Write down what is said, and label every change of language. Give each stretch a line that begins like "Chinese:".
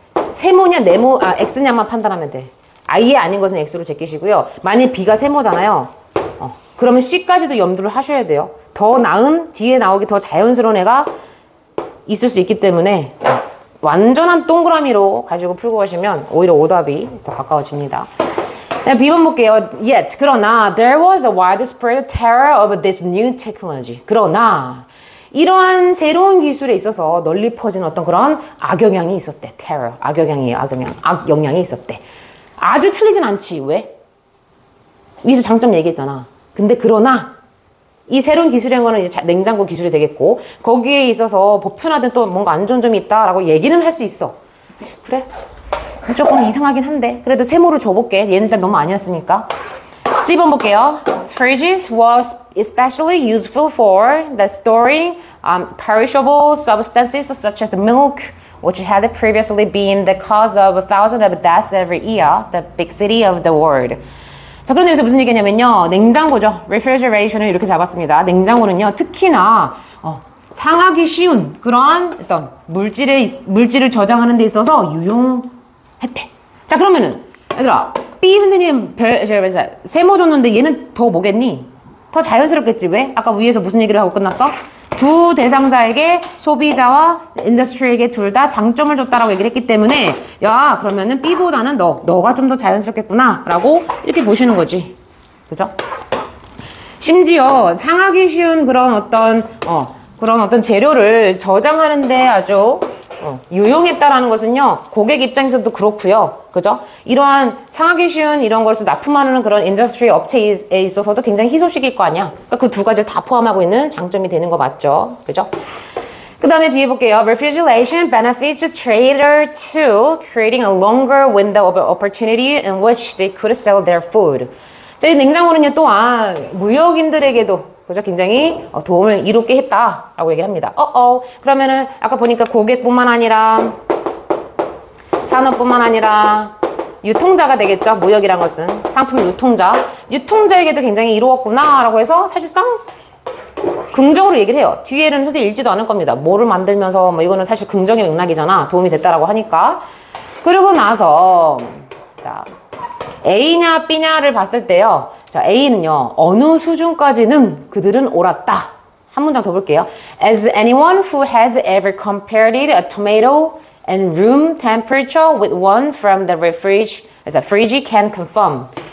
Korean: 세모냐 네모 X냐만 판단하면 돼. 아예 아닌 것은 X로 제끼시고요. 만약 B가 세모잖아요. 그러면 C까지도 염두를 하셔야 돼요. 더 나은 뒤에 나오기 더 자연스러운 애가 있을 수 있기 때문에 완전한 동그라미로 가지고 풀고 가시면 오히려 오답이 더 가까워집니다. B번 볼게요.
English: Yet,
Korean: 그러나
English: there was a widespread terror of this new technology.
Korean: 그러나 이러한 새로운 기술에 있어서 널리 퍼진 어떤 그런 악영향이 있었대. terror, 악영향이에요. 악영향이 있었대. 아주 틀리진 않지. 왜? 위에서 장점 얘기했잖아. 근데 그러나 이 새로운 기술이란 거는 이제 냉장고 기술이 되겠고 거기에 있어서 보편화된 또 뭔가 안 좋은 점이 있다라고 얘기는 할 수 있어. 그래? 조금 이상하긴 한데 그래도 세모로 줘볼게. 얘는 일단 너무 아니었으니까. C번 볼게요.
English: Fridges was especially useful for the storing perishable substances such as milk, which had previously been the cause of thousands of deaths every year, the big city of the world.
Korean: 자, 그런데 여기서 무슨 얘기냐면요. 냉장고죠. refrigeration을 이렇게 잡았습니다. 냉장고는요. 특히나 상하기 쉬운 그러한 어떤 물질을 저장하는 데 있어서 유용했대. 자, 그러면은 얘들아 B 선생님 세모 줬는데 얘는 더 뭐겠니? 더 자연스럽겠지. 왜? 아까 위에서 무슨 얘기를 하고 끝났어? 두 대상자에게 소비자와 인더스트리에게 둘 다 장점을 줬다라고 얘기를 했기 때문에 야 그러면은 B보다는 너가 좀 더 자연스럽겠구나 라고 이렇게 보시는 거지. 그죠? 심지어 상하기 쉬운 그런 어떤 재료를 저장하는데 아주 유용했다라는 것은요, 고객 입장에서도 그렇고요. 그죠? 이러한 상하기 쉬운 이런 것을 납품하는 그런 인더스트리 업체에 있어서도 굉장히 희소식일 거 아니야. 그러니까 그 두 가지를 다 포함하고 있는 장점이 되는 거 맞죠? 그죠? 그 다음에 뒤에 볼게요.
English: Refrigeration benefits the trader to creating a longer window of opportunity in which they could sell their food.
Korean: 자, 이 냉장고는요, 또한 무역인들에게도 그죠? 굉장히 도움을 이롭게 했다라고 얘기를 합니다. 그러면은 아까 보니까 고객뿐만 아니라 산업뿐만 아니라 유통자가 되겠죠. 무역이란 것은 상품 유통자에게도 굉장히 이로웠구나라고 해서 사실상 긍정으로 얘기를 해요. 뒤에는 사실 읽지도 않을 겁니다. 뭐를 만들면서 뭐 이거는 사실 긍정의 맥락이잖아. 도움이 됐다라고 하니까. 그러고 나서 자, A냐 B냐를 봤을 때요. 자, A는요. 어느 수준까지는 그들은 옳았다. 한 문장 더 볼게요.
English: As anyone who has ever compared a tomato and room temperature with one from the fridge can confirm.